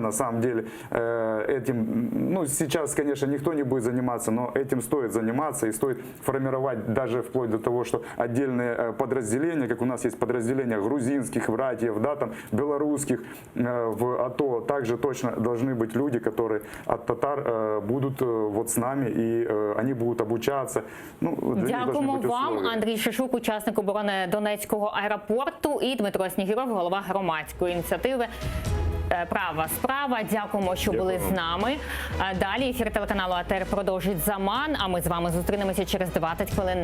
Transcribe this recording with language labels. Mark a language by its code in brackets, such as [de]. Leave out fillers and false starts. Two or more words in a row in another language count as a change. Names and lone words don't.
[ru] На самом деле этим, ну, сейчас, конечно, никто не будет заниматься, но этим стоит заниматься и стоит формировать даже вплоть до того, что отдельные подразделения, как у нас есть подразделения грузинских братьев, да, там, белорусских в АТО, также точно должны быть люди, которые от татар будут вот с нами, и они будут обучаться. [uk] Ну, дякуємо вам, Андрій Шишук, учасник оборони Донецького аеропорту, і Дмитро Снігиров, голова громадської ініціативи «Права справа». Дякуємо, що були з нами. Далі ефір телеканалу АТР продовжить «Заман», а ми з вами зустрінемося через 20 хвилин.